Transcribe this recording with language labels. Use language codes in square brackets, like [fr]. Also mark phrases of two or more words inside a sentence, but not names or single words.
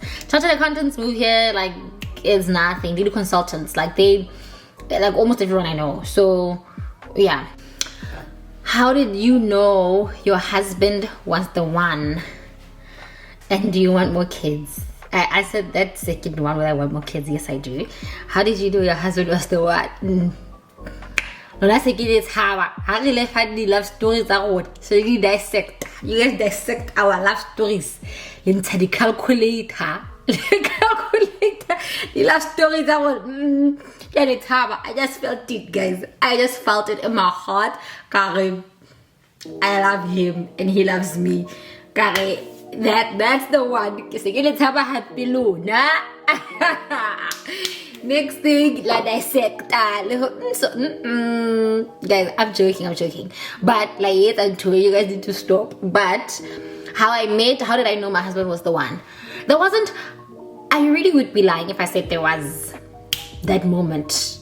[en] Chartered accountants move here like it's nothing. They do consultants, like they're like almost everyone I know. So yeah. How did you know your husband was the one? And do you want more kids? I said that second one where I want more kids. Yes, I do. How did you know your husband was the one? [st] Lona se ke le tshaba ha re le fa di [en] love stories [st] tsa rona, [en] so you dissect, you guys dissect our love stories [st] le ntsha di calculator [en] the love stories [st] tsa rona. Ke le tshaba. [en] I just felt it, guys. I just felt it in my heart. Kare, I love him and he loves me. Kare, that's the one. [st] Ke se ke le tshaba happy lona. [en] Next thing, la dissect. So, guys, I'm joking. But like, yes, I'm sure you guys need to stop. But how did I know my husband was the one? There wasn't. I really would be lying if I said there was that moment.